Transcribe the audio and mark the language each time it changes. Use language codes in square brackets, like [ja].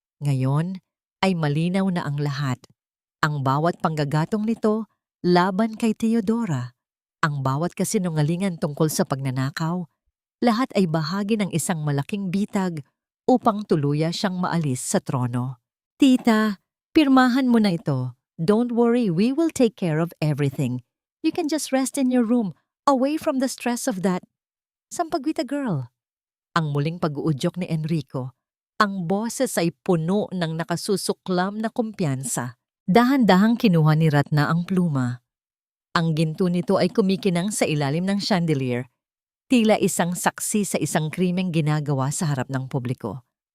[tl] Ngayon ay malinaw na ang lahat. Ang bawat panggagatong nito laban kay Teodora, ang bawat kasinungalingan tungkol sa pagnanakaw, lahat ay bahagi ng isang malaking bitag upang tuluya siyang maalis sa trono. Tita, pirmahan mo na ito. [en] Don't worry, we will take care of everything. You can just rest in your room, away from the stress of that sampagwita girl. [tl] Ang muling pag-uudyok ni Enrico, ang boses ay puno ng nakasusuklam na kumpiyansa. Dahan-dahang kinuha ni Ratna ang pluma. Ang ginto nito ay kumikinang sa ilalim ng chandelier, tila isang saksi sa isang krimeng ginagawa sa harap ng publiko.